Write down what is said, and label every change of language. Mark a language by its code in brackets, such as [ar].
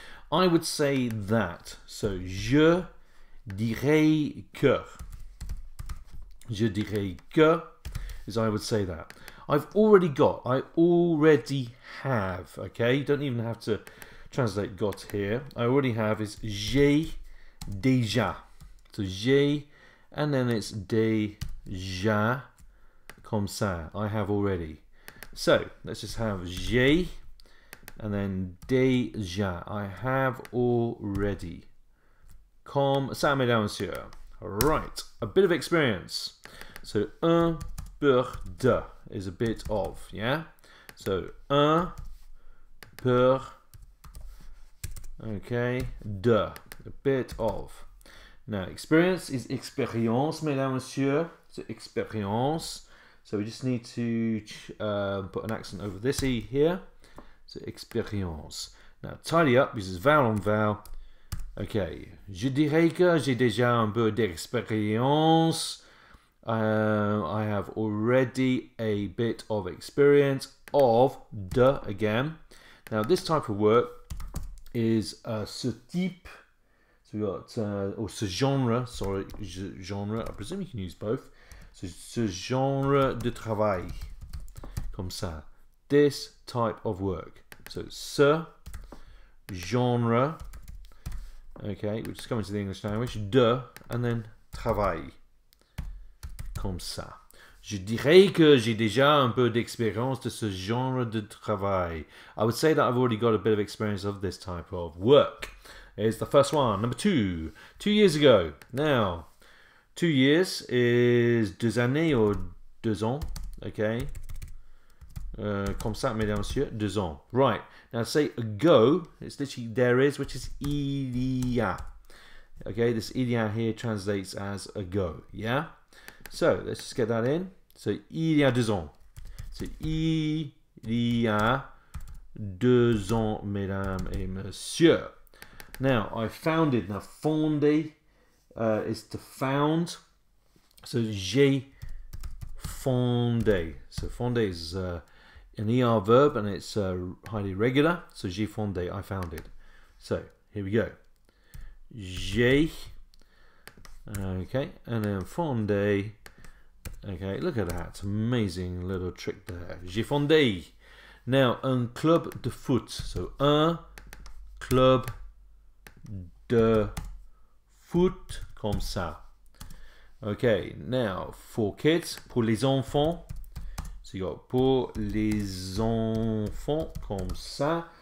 [en] I would say that. So [fr] je dirais que. Je dirais que [en] is I would say that. I've already got. I already have. Okay, you don't even have to translate got here. I already have is [fr] j'ai déjà. [en] So [fr] j'ai [en] and then it's [fr] déjà comme ça. [en] I have already. So let's just have [fr] j'ai [en] and then [fr] déjà. [en] I have already. [fr] Comme ça, mesdames et messieurs. [en] Right, a bit of experience. So [fr] un peu de [en] is a bit of, yeah? So [fr] un peu, [en] okay, de, a bit of. Now experience is expérience, [fr] mesdames et messieurs. [en] So expérience. So we just need to put an accent over this E here. So expérience. Now tidy up, this is vowel on vowel. [fr] Okay, je dirais que j'ai déjà un peu d'expérience. [en] I have already a bit of experience of [fr] de [en] again. Now this type of work is [fr] ce type. [en] So we got or [fr] ce genre. [en] Sorry, genre. I presume you can use both. [fr] So ce genre de travail, comme ça. [en] This type of work. So [fr] ce genre. [en] Okay, we're just coming to the English language. [fr] De [en] and then [fr] travail. Comme ça. Je dirais que j'ai déjà un peu d'expérience de ce genre de travail. [en] I would say that I've already got a bit of experience of this type of work. Here's the first one. Number 2. 2 years ago. Now, 2 years is [fr] 2 années [en] or [fr] 2 ans. [en] Okay. [fr] Comme ça, mesdames et messieurs. 2 ans. [en] Right. Now, to say ago, it's literally there is, which is [fr] il y a. [en] Okay, this [fr] il y a [en] here translates as ago. Yeah? So, let's just get that in. So, [fr] il y a 2 ans. So, il y a 2 ans, mesdames et messieurs. [en] Now, I founded. Now, fonder is to found. [fr] So, j'ai fondé. [en] So, fondé is an ER verb and it's highly regular. So, [fr] j'ai fondé, [en] I founded. So, here we go. [fr] J'ai, [en] okay, and then [fr] fondé. [en] Okay, look at that. Amazing little trick there. [fr] J'ai fondé. Now, un club de foot. So, un club de foot comme ça. [en] Okay, now for kids, [fr] pour les enfants. [en] So you got [fr] pour les enfants comme ça.